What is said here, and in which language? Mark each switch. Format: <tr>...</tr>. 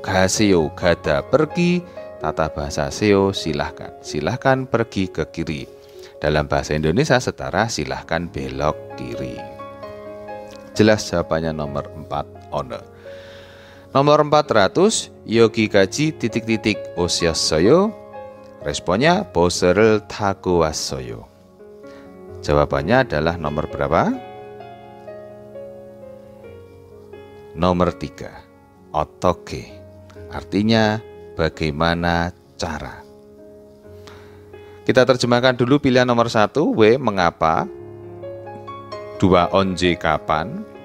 <id>Gaseo gada pergi. Tata bahasa seo silahkan pergi ke kiri. Dalam bahasa Indonesia setara silahkan belok kiri. Jelas jawabannya nomor 4 어느. Nomor 400</id> <ko>여기까지</ko> <id>titik-titik</id> <ko>오셨어요. Responnya 버스를 타고 왔어요.</ko> <id>Jawabannya adalah nomor berapa? Nomor 3.</id> <ko>어떻게</ko> <id>artinya bagaimana cara. Kita terjemahkan dulu pilihan nomor 1. W mengapa. 2 언제 kapan.</id>